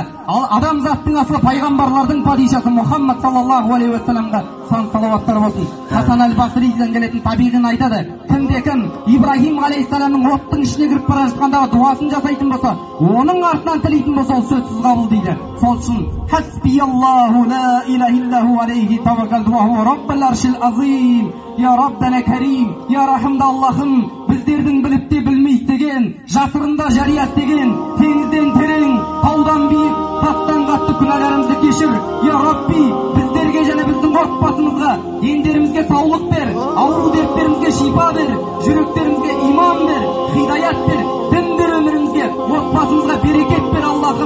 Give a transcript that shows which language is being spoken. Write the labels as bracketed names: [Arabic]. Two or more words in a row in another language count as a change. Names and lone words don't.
[Kazakh] Адамзаттың асылы пайғамбарлардың падишасы Мұхаммад [Arabic] صلى الله عليه وسلم [Kazakh] сан салауаттар болсын. Хасан әл-Басриден келетін табиғин айтады, кімде-кім Ибрахим алейхиссаламның оттың ішіне кіріп бара жатқандағы дуасын жасайтын болса, оның артынан тілейтін болса, ол сөзсіз қабыл дейді. Сол үшін [Arabic] حسبي الله لا إله إلا هو عليه توكلت وهو رب العرش العظيم. يا ربنا كريم, [Kazakh] я рахымды Аллахым, біздердің біліп те білмей істеген, жасырында жария істеген, теңізден терең, таудан биік, тастан қатты күнәларымызды кешір. Я Рабби, біздерге және біздің отбасымызға, дендерімізге саулық бер, ауру дерттерімізге шипа бер, жүректерімізге иман бер, хидаят бер, дін бер өмірімізге, отбасымызға берекет бер Аллахым.